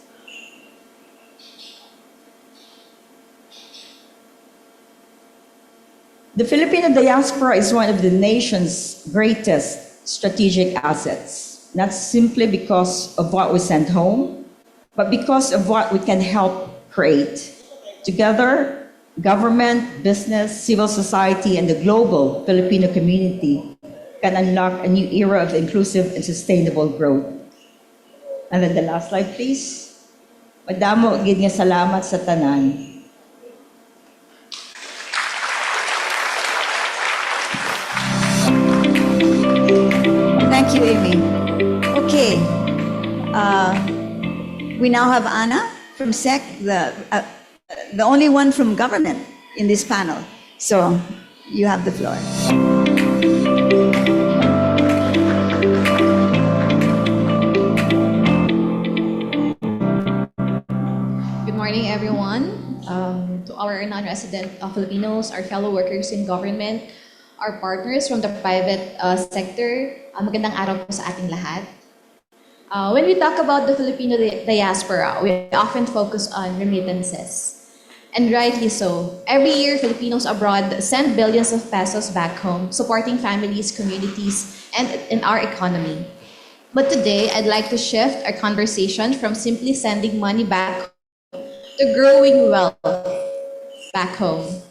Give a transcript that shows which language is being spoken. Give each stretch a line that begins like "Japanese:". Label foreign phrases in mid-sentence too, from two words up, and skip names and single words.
English: The Filipino diaspora is one of the nation's greatest strategic assets, not simply because of what we send home, but because of what we can help create. Together, government, business, civil society, and the global Filipino community can unlock a new era of inclusive and sustainable growth. And then the last slide, please.
Hiligaynon: Madamo gid nga salamat sa tanan.
English: Thank you, Amy. Okay. We now have Anna from SEC, the only one from government in this panel. So you have the floor. Good morning, everyone. To our non-resident Filipinos, our fellow workers in government, our partners from the private sector,
Filipino: magandang araw po sa ating lahat.
English: When we talk about the Filipino diaspora, we often focus on remittances. And rightly so. Every year, Filipinos abroad send billions of pesos back home, supporting families, communities, and in our economy. But today, I'd like to shift our conversation from simply sending money back to growing wealth back home.